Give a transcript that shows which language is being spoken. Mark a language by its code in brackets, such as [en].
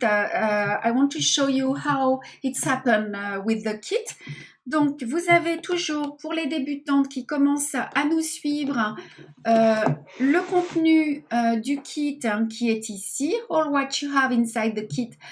[en] I want to show you how it's happened with the kit. [fr] Donc, vous avez toujours, pour les débutantes qui commencent à nous suivre, le contenu du kit qui est ici. [en] All what you have inside the kit.